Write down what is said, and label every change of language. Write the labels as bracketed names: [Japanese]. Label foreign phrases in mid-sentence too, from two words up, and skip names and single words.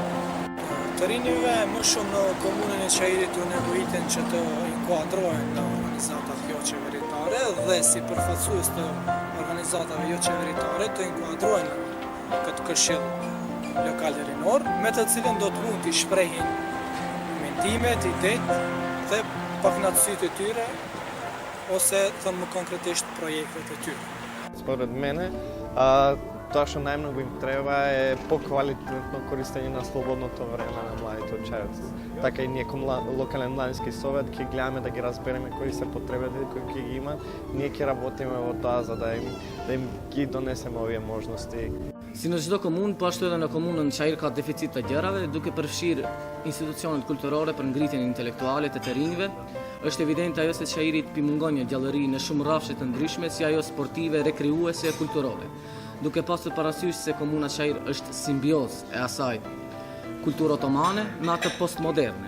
[Albanian] Të rinjve më shumë në komunën e Çajirit u nevojiten që të inkuadrohen në organizatat jo qeveritare dhe si përfaqësues të organizatave jo qeveritare të inkuadrohen këtë këshill lokal rinor, me të cilën do të mund t'i shprehin mendimet, idetë dhe pakënaqësitë e tyre ose thënë më konkretisht projektet e tyre. [Macedonian] Според мене, тоа што најмногу им треба е поквалитетно користење на слободното време на младите од Чајир. Така и ние како локален младински совет ќе гледаме да ги разбереме кои се потребите кои ќе ги имат. Ние ќе работиме во тоа за да им ги донесеме овие можности. [Albanian] Si në çdo komunë, po ashtu edhe në komunën Çajir ka deficit të gjërave, duke përfshirë institucionet kulturore për ngritjen intelektuale të rinjve, është evidente ajo se Çajirit mungon një gjallëri në shumë rrafshe të ndryshme, si ajo sportive, rekriuese e kulturore. Duke pasur parasysh se komuna Çajir është simbiozë e asaj kulturë otomane me atë postmoderne.